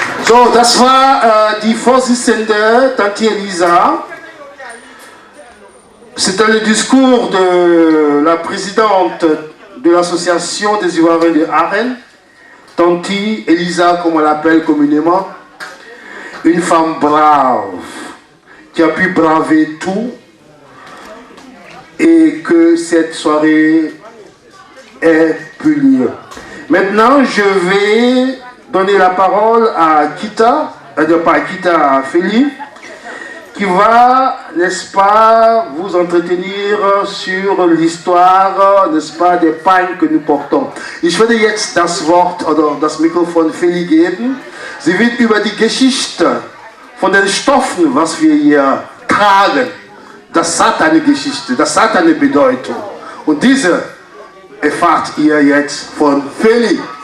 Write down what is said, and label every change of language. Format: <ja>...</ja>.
<de>So, das war die Vorsitzende Tante Elisa.</de> <fr>C'était le discours de la présidente de l'association des Ivoiriens de Arène, Tante Elisa, comme on l'appelle communément, une femme brave qui a pu braver tout et que cette soirée ait pu lieu. Maintenant, je vais donner la parole à Kita, pas à Kita, à Feli, qui va, n'est-ce pas, vous entretenir sur l'histoire, n'est-ce pas, des Pagnes que nous portons.</fr> <de>Ich werde jetzt das Wort oder das Mikrofon Feli geben. Sie wird über die Geschichte von den Stoffen, was wir hier tragen, das hat eine Geschichte, das hat eine Bedeutung. Und diese erfahrt ihr jetzt von Feli.</de>